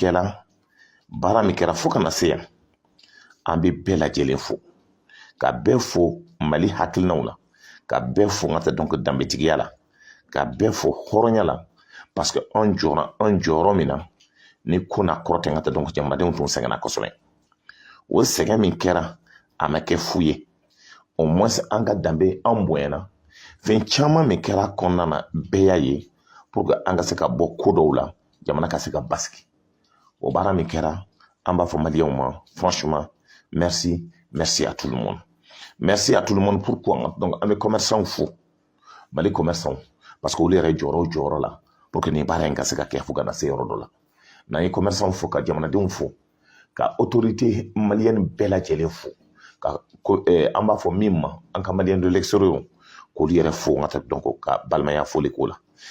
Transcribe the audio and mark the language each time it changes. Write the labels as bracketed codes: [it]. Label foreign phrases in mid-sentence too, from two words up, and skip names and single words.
[bm] kɛra fo kana se yan an bɛ bɛɛ lajɛlen fo ka bɛɛ fo mali hakilinaw la ka bɛɛ fo n ka tɛ donc danbetigiya la ka bɛɛ fo hɔrɔnya la [fr] parce que [bm] an jɔyɔrɔ min na ni ko n'a kɔrɔ tɛ n ka tɛ donc jamanadenw tun sɛgɛnna kosɛbɛ o sɛgɛn min kɛra a ma kɛ fu ye [fr] au moins [bm] an ka danbe an bonyana fɛn caman min kɛra kɔnɔna na bɛɛ y'a ye [fr] pour que [bm] an ka se ka bɔ ko dɔw la jamana ka se ka basigi o baara min kɛra an b'a fɔ maliyɛnw ma [fr] franchement merci à tout le monde merci à tout le monde pourquoi donc [bm] an bɛ commerçants fo mali [fr] commerçants parce que [bm] olu yɛrɛ jɔyɔrɔ la [fr] pour que [bm] nin baara in ka se ka kɛ fo ka na se yɔrɔ dɔ la n'an ye commerçants fo ka jamanadenw fo ka [fr] autorité malienne [bm] bɛɛ lajɛlen fo ka an b'a fɔ min ma an ka maliyɛn [fr] de l'extérieur [bm] k'olu yɛrɛ fo n ka tɛ donc ka balimaya foli k'o la